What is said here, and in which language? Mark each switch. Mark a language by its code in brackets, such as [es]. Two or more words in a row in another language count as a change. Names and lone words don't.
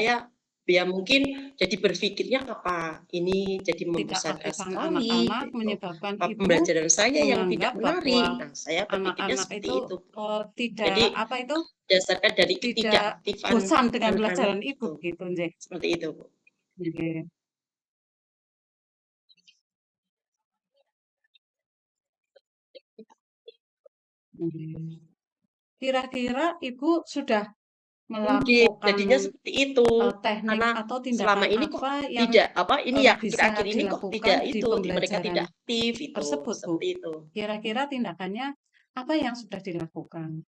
[id] saya ya mungkin jadi berpikirnya apa ini jadi Tidak membosankan aktifan sekali anak-anak gitu. menyebabkan Ibu Pembelajaran saya yang tidak menganggap bahwa menarik. Nah, saya berpikirnya anak-anak seperti itu itu. tidak Jadi apa itu dasarkan dari tidak ketidakaktifan bosan dengan anak-anak pelajaran Ibu itu. gitu, nggih. Seperti itu, Bu. Nggih. Nggih. Kira-kira Ibu sudah Mungkin melakukan jadinya seperti itu. teknik Karena atau selama tindakan ini kok apa yang tidak apa ini ya bisa akhir-akhir ini kok dilakukan tidak di itu, mereka pembelajaran tidak aktif itu, tersebut, Bu? seperti itu. Kira-kira tindakannya apa yang sudah dilakukan?